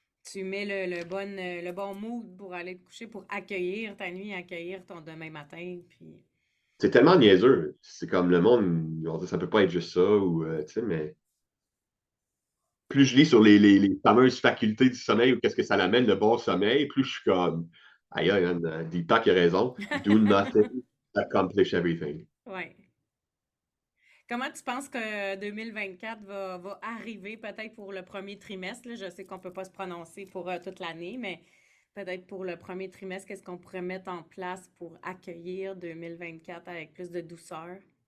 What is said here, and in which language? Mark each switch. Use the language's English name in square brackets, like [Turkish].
[French] Tu mets le bon mood pour aller te coucher, pour accueillir ta nuit, accueillir ton demain matin, puis... C'est tellement niaiseux. C'est comme le monde, ils vont dire, ça peut pas être juste ça, ou, tu sais, mais plus je lis sur les fameuses facultés du sommeil ou qu'est-ce que ça l'amène, le bon sommeil, plus je suis comme, aïe, aïe, Deepak a raison. [English] Do nothing, accomplish everything. [French] Ouais. Comment tu penses que 2024 va arriver, peut-être pour le premier trimestre, là? Je sais qu'on peut pas se prononcer pour toute l'année, mais peut-être pour le premier trimestre, qu'est-ce qu'on pourrait mettre en place pour accueillir 2024 avec plus de douceur?